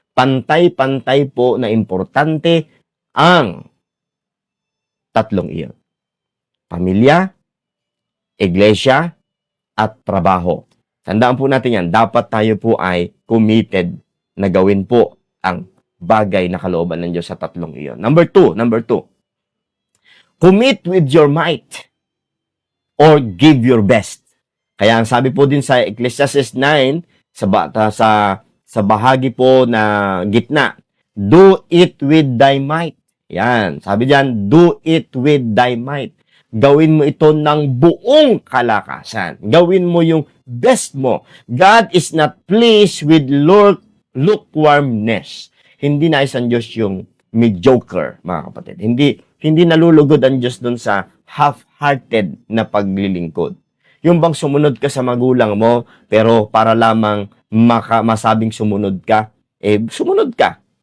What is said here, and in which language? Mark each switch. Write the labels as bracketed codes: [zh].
[tl] Pantay-pantay po na importante ang tatlong iyon. Pamilya, iglesia, at trabaho. Tandaan po natin yan. Dapat tayo po ay committed na gawin po ang bagay na kalooban ng Diyos sa tatlong iyon. [en] Number two. Commit with your might or give your best. [tl] Kaya ang sabi po din sa Ecclesiastes 9, sa bahagi po na gitna, [en] do it with thy might. [tl] Yan, sabi diyan, [en] do it with thy might. [tl] Gawin mo ito ng buong kalakasan. Gawin mo yung best mo. [en] God is not pleased with lukewarmness. [tl] Hindi nais ang Diyos yung mediocre, mga kapatid. Hindi nalulugod ang Diyos dun sa half-hearted na paglilingkod. Yung bang sumunod ka sa magulang mo, pero para lamang masabing sumunod ka, sumunod ka.